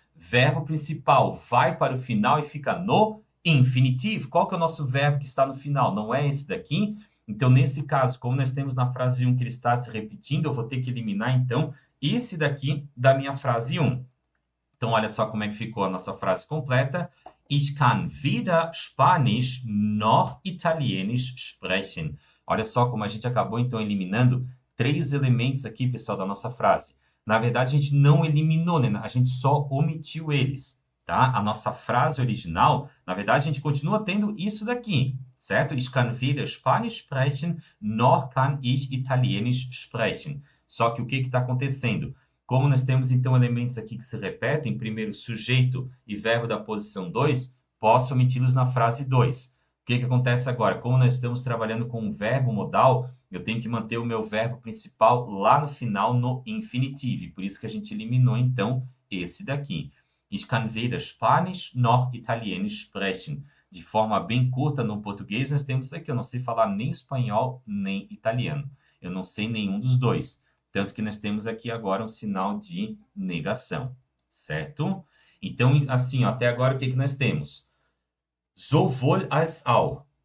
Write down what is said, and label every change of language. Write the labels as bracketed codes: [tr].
[pt] Verbo principal vai para o final e fica no infinitivo. Qual que é o nosso verbo que está no final? Não é esse daqui? Então, nesse caso, como nós temos na frase 1 que ele está se repetindo, eu vou ter que eliminar, então, esse daqui da minha frase 1. Então, olha só como é que ficou a nossa frase completa. [de] Ich kann weder Spanisch noch Italienisch sprechen. [pt] Olha só como a gente acabou, então, eliminando 3 elementos aqui, pessoal, da nossa frase. Na verdade, a gente não eliminou, né? A gente só omitiu eles, tá? A nossa frase original, na verdade, a gente continua tendo isso daqui, certo? [de] Ich kann weder Spanisch sprechen, noch kann ich Italienisch sprechen. [pt] Só que o que está acontecendo? Como nós temos, então, elementos aqui que se repetem, primeiro sujeito e verbo da posição 2, posso omiti-los na frase 2. O que acontece agora? Como nós estamos trabalhando com um verbo modal, eu tenho que manter o meu verbo principal lá no final, no infinitivo. Por isso que a gente eliminou, então, esse daqui. [de] Ich kann weder Spanisch noch Italienisch sprechen. [pt] De forma bem curta, no português, nós temos aqui, eu não sei falar nem espanhol, nem italiano. Eu não sei nenhum dos dois. Tanto que nós temos aqui agora um sinal de negação, certo? Então, assim, ó, até agora o que nós temos? Sowohl als auch.